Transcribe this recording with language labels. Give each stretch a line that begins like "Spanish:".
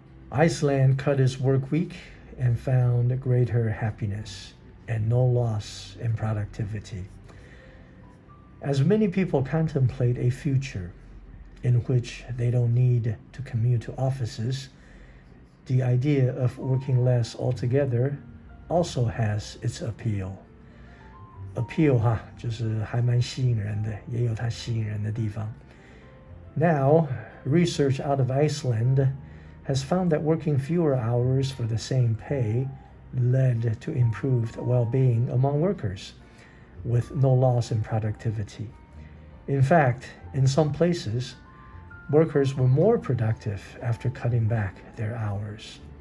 English: Iceland cut its work week and found greater happiness and no loss in productivity. As many people contemplate a future in which they don't need to commute to offices, the idea of working less altogether also has its appeal.
Chinese: Appeal 就是还蛮吸引人的，也有它吸引人的地方。
English: Now, research out of Iceland has found that working fewer hours for the same pay led to improved well-being among workers, with no loss in productivity. In fact, in some places, workers were more productive after cutting back their hours.